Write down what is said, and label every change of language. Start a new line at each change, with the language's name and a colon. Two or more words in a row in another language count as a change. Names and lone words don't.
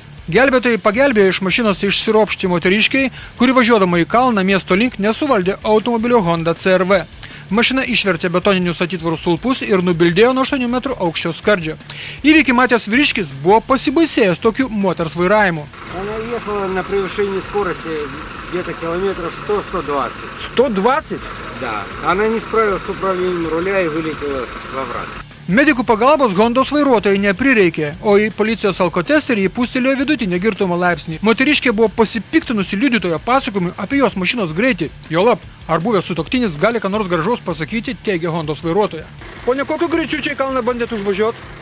Lithuanian: Gelbėtojai pagelbėjo iš mašinos išsiropšti moteriškiai, kuri važiuodama į kalną miesto link nesuvaldė automobilio Honda CR-V. Mašina išvertė betoninius atitvarų stulpus ir nubildėjo nuo 8 metrų aukščio skardžio. Įvykį matęs vyriškis buvo pasibaisėjęs tokiu moters vairavimu.
Russian: Она ехала на превышении скорости где-то километров 100-120. 120? Да. Она не справилась с управлением руля и вылетела во враг.
Lithuanian: Medikų pagalbos Hondos vairuotojai neprireikė, o į policijos alkotesterį įpūstelėjo vidutinio girtumo laipsnį. Moteriškė buvo pasipiktinusi liudytojo pasakojimu apie jos mašinos greitį. Jolab, ar buvęs sutuoktinis gali ką nors gražaus pasakyti, teigia Hondos vairuotoja. Pone, kokiu greičiu čia į kalną bandėt užvažiuoti?